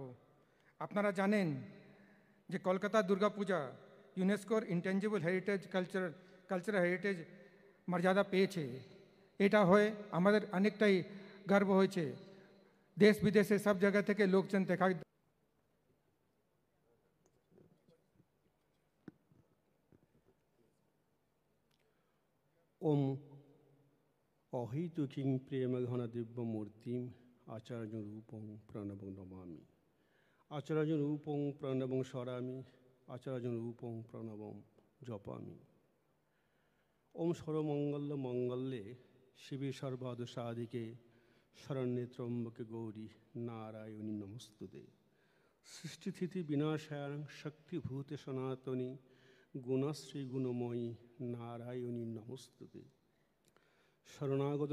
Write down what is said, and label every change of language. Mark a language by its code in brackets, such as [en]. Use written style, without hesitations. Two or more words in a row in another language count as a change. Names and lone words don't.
[bn] আপনারা জানেন যে কলকাতা দুর্গা পূজা ইউনেস্কোর [en] intangible heritage cultural heritage [bn] মর্যাদা পেয়েছে। এটা হয়ে আমাদের অনেকটাই গর্ব হয়েছে। দেশ বিদেশে সব জায়গা থেকে লোকজন দেখা। [sa] ओम अहितुकिं प्रेमघन दिव्यमूर्तिं आचार्यरूपं प्रणवं नमामि। आचार्यरूपं प्रणवं स्मरामि, आचार्यरूपं प्रणवं जपामि। ओम सर्वमंगल मंगल्ये शिवे सर्वादसाधिके शरण्ये त्र्यंबके गौरी नारायणी नमस्तुते। सृष्टिस्थिति विनाशाय शक्तिभूते सनातनी गुणश्री गुणमयी नारायणी नमस्तुते। [bn] শরণাগত